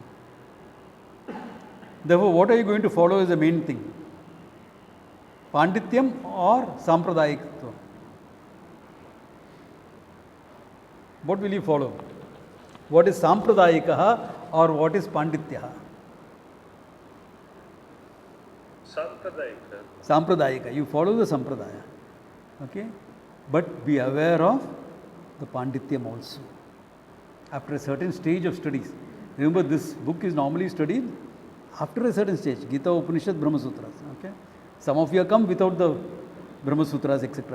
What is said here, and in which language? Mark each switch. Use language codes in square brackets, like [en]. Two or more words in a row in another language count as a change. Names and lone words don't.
[en] Therefore, what are you going to follow is the main thing? Pandityam or Sampradayikatva? What will you follow? What is Sampradayikaha or what is Pandityaha? Sampradayika. Sampradayika. You follow the Sampradaya. Okay? But be aware of the Pandityam also. After a certain stage of studies. Remember, this book is normally studied after a certain stage. Gita, Upanishad, Brahma Sutras. Okay? Some of you have come without the Brahma Sutras, etc.